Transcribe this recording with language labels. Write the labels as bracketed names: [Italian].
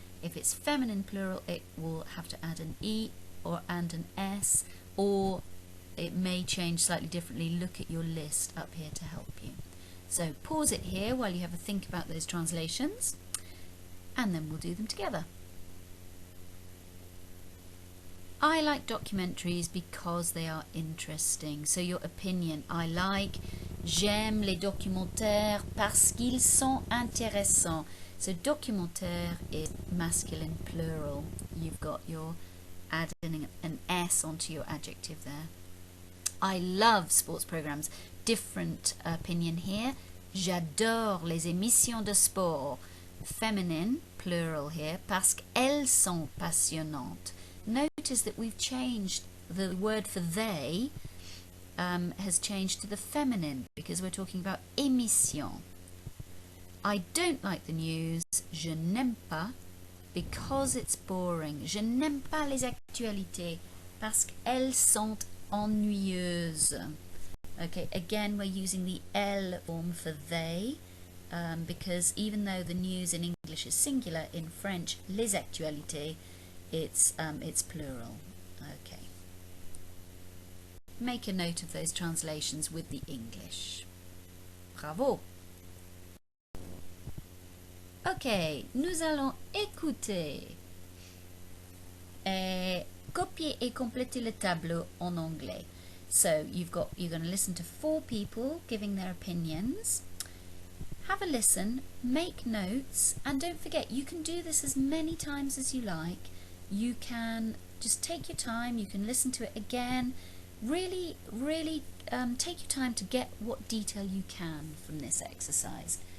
[English] If it's feminine plural, it will have to add an E and an S, or it may change slightly differently. Look at your list up here to help you. So pause it here while you have a think about those translations, and then we'll do them together. I like documentaries because they are interesting. So your opinion, I like, [French] j'aime les documentaires parce qu'ils sont intéressants. [English] So documentaire is masculine plural. You've got your adding an S onto your adjective there. I love sports programs. Different opinion here. [French] J'adore les émissions de sport. [English] Feminine, plural here, [French] parce qu'elles sont passionnantes. [English] Notice that we've changed the word for they has changed to the feminine because we're talking about émissions. I don't like the news. [French] Je n'aime pas [English] because it's boring. [French] Je n'aime pas les actualités parce qu'elles sont ennuyeuses. [English] Okay, again we're using the L form for they, because even though the news in English is singular, in French, les actualités, it's plural. Okay. Make a note of those translations with the English. [French] Bravo. Ok, nous allons écouter et copier et compléter le tableau en anglais. [English] So you're going to listen to 4 people giving their opinions. Have a listen, make notes, and don't forget you can do this as many times as you like. You can just take your time, you can listen to it again. Really take your time to get what detail you can from this exercise.